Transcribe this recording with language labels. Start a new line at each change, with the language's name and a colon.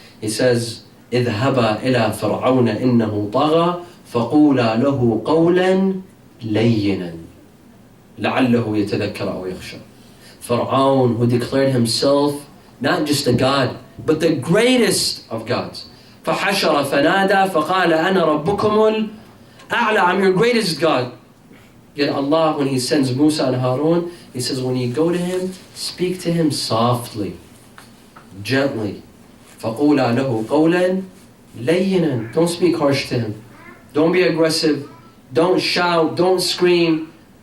English: He says,
Arabic: اذهبا إلى فرعون إنه طغى فقولا له قولا لينا لعله يتذكر أو يخشى.
English: Fir'aun, who declared himself not just a god, but the greatest of gods.
Arabic: فحشر فنادى فقال أنا ربكم الأعلى.
English: I'm your greatest God. Yet Allah, when He sends Musa and Harun, He says, when you go to him, speak to him softly, gently.
Arabic: فَقُولَا لَهُ قَوْلًا لَيِّنًا.
English: Don't speak harsh to him. Don't be aggressive. Don't shout. Don't scream.